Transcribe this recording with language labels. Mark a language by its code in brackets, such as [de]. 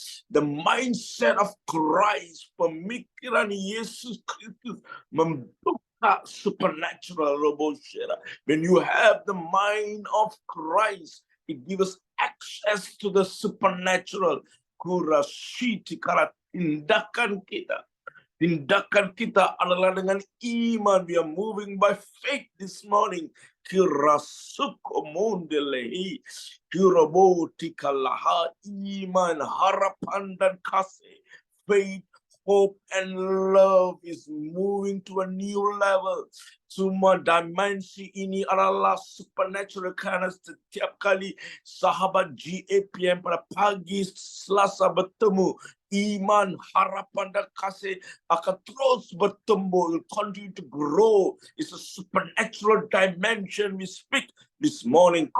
[en] The mindset of Christ, [ms] pemikiran Yesus Kristus membuka supernatural. [en] When you have the mind of Christ, it gives us access to the supernatural. [ms] Kurasiti kara tindakan kita. Tindakan kita adalah dengan iman. [en] We are moving by faith this morning. Kirasukomondelehi, kirabotikalaha, [ms] iman, harapan dan kasih. [en] Faith, hope, and love is moving to a new level. [ms] Semua dimensi ini adalah supernatural karena setiap kali sahabat GAPM pada pagi Selasa bertemu, iman, harapan, dan kasih akan terus bertumbuh. [en] It will continue to grow. It's a supernatural dimension we speak this morning.